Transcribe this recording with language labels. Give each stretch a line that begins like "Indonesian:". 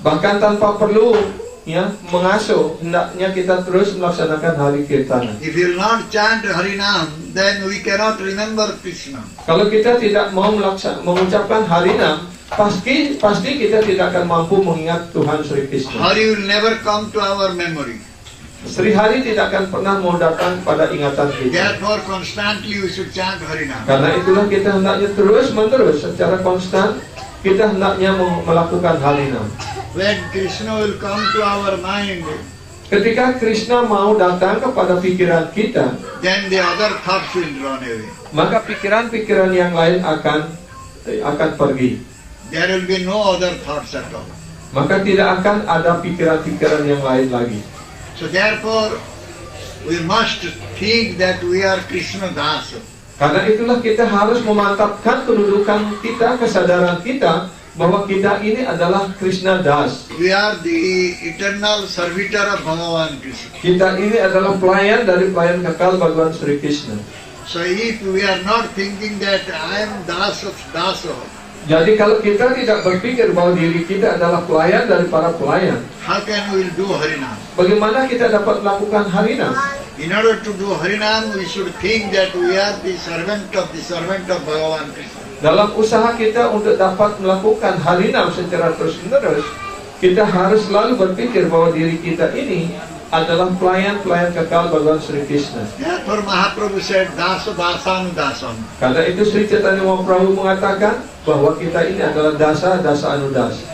Indonesian: Bahkan tanpa perlu mengasuh, hendaknya kita terus melaksanakan Hari Kirtana.
English: If you will not chant Harinam, then we cannot remember Krishna.
Indonesian: Kalau kita tidak mau mengucapkan Harinam, pasti kita tidak akan mampu mengingat Tuhan Sri Krishna.
English: Hari will never come to our memory.
Indonesian: Sri Hari tidak akan pernah mau datang pada ingatan kita.
English: Therefore, constantly we should chant Harinam.
Indonesian: Karena itulah kita hendaknya terus-menerus secara konstan kita hendaknya melakukan Harinam.
English: When Krishna will come to our mind,
Indonesian: Ketika Krishna mau datang kepada pikiran kita,
English: then the other thoughts will run away.
Indonesian: maka pikiran-pikiran yang lain akan pergi.
English: There will be no other thoughts at all.
Indonesian: Maka tidak akan ada pikiran-pikiran yang lain lagi.
English: So therefore, we must think that we are Krishna Dasa.
Indonesian: Karena itulah kita harus memantapkan kedudukan kita, kesadaran kita bahwa kita ini adalah Krishna Das.
English: We are the eternal servitor of Bhagavan Krishna.
Indonesian: Kita ini adalah pelayan dari pelayan kekal Bhagavan Sri Krishna.
English: So if we are not thinking that I am Dasa,
Indonesian: Jadi kalau kita tidak berpikir bahwa diri kita adalah pelayan dari para pelayan,
English: how can we do Harinam?
Indonesian: bagaimana kita dapat melakukan Harinam?
English: In order to do Harinam, we should think that we are the servant of Bhagavan Krishna.
Indonesian: Dalam usaha kita untuk dapat melakukan Harinam secara terus-menerus, kita harus selalu berpikir bahwa diri kita ini adalah pelayan-pelayan kekal Bhagavan Sri Krishna.
English: Therefore Mahaprabhu said, Dasa Dasanu Dasanu.
Indonesian: Karena itu Sri Chaitanya Mahaprabhu mengatakan bahwa kita ini adalah dasa anudasa.